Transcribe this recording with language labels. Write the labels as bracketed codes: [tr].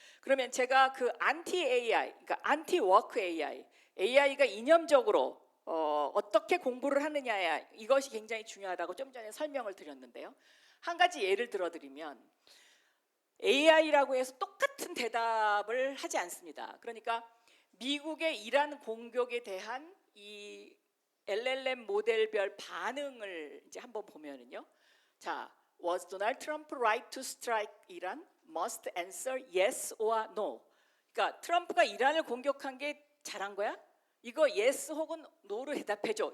[ko] 그러면 제가 그 안티 AI, 그러니까 안티 워크 AI, AI가 이념적으로 어떻게 공부를 하느냐, 이것이 굉장히 중요하다고 좀 전에 설명을 드렸는데요. 한 가지 예를 들어드리면 AI라고 해서 똑같은 대답을 하지 않습니다. 그러니까 미국의 이란 공격에 대한 이 LLM 모델별 반응을 이제 한번 보면은요. [en] 자, was Donald Trump right to strike Iran? Must answer yes or no. [ko] 그러니까 트럼프가 이란을 공격한 게 잘한 거야? 이거 [en] yes [ko] 혹은 no로 대답해줘.